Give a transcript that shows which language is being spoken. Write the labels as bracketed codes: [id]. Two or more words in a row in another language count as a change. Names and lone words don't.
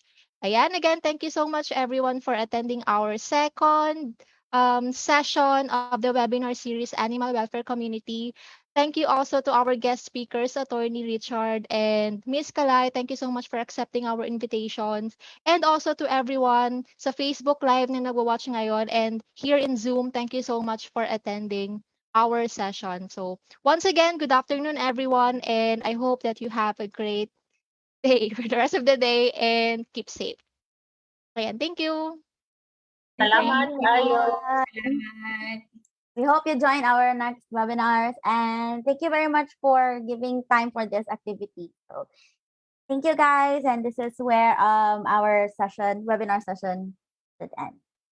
[en] Ayan, again, thank you so much everyone for attending our second session of the webinar series, Animal Welfare Community. Thank you also to our guest speakers, Attorney Richard and Miss Calai. Thank you so much for accepting our invitations. And also to everyone [tl] sa Facebook Live na nagwa-watch ngayon [en] and here in Zoom, thank you so much for attending our session. So once again, good afternoon everyone and I hope that you have a great day for the rest of the day and keep safe. Ayan, thank you. [tl] Salamat kayo. Salamat. [en] We hope you join our next webinars and thank you very much for giving time for this activity. So thank you guys, and this is where our webinar session should end.